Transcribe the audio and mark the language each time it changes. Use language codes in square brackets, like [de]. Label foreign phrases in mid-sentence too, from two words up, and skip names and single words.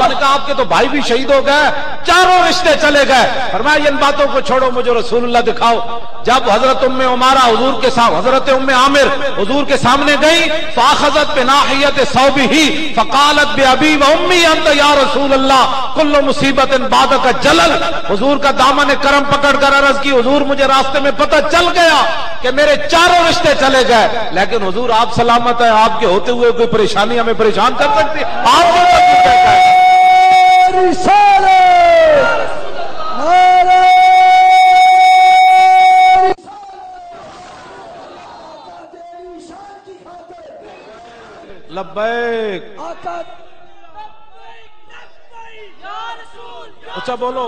[ur] نے کہا آپ کے تو بھائی بھی شہید ہو گئے چاروں رشتے چلے گئے فرمایا ان باتوں کو چھوڑو مجھے رسول اللہ دکھاؤ جب حضرت ام عمارہ حضور کے ساتھ حضرت ام عامر حضور کے سامنے گئی [ar] فاخذت بناحیت ثوبہ فقالت بابی و امی انت یا رسول اللہ کل مصیبت بعدک جلل حضور [ur] کا دامن کرم پکڑ کر عرض کی حضور مجھے راستے میں پتہ چل گیا کہ میرے چاروں رشتے چلے گئے لیکن حضور آپ سلامت ہیں آپ کے ہوتے ہوئے کوئی پریشانی ہمیں پریشان کر سکتی آپ لبیک اچھا بولو